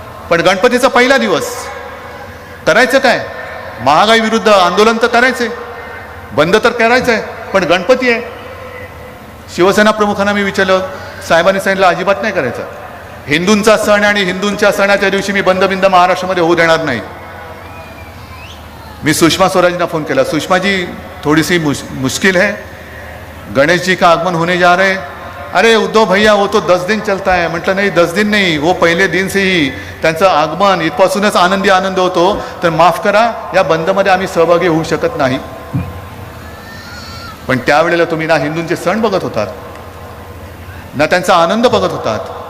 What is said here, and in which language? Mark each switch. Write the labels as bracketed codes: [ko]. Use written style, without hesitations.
[mr] पण गणपतीचा पहिला दिवस करायचं काय? महागाई विरुद्ध आंदोलन तर करायचंय, बंद तर करायचंय, पण गणपती आहे. शिवसेना प्रमुखांना मी विचारलं, साहेबांनी सांगितलं अजिबात नाही करायचं. हिंदूंचा सण आणि हिंदूंच्या सणाच्या दिवशी मी बंद बिंद महाराष्ट्रामध्ये होऊ देणार नाही. मी सुषमा स्वराजना फोन केला, [hi] सुषमा जी थोड़ी सी मुश्किल है, गणेश जी का आगमन होने जा रहे हैं. अरे उद्धव भैया वो तो 10 दिन चलता है. [mr] म्हटलं नाही 10 दिन नाही, [hi] वो पहिले दिन से ही [mr] त्यांचं आगमन इथपासूनच आनंदी आनंद होतो. तर माफ करा, या बंदमध्ये आम्ही सहभागी होऊ शकत नाही. पण त्यावेळेला तुम्ही ना हिंदूंचे सण बघत होतात ना त्यांचा आनंद बघत होतात.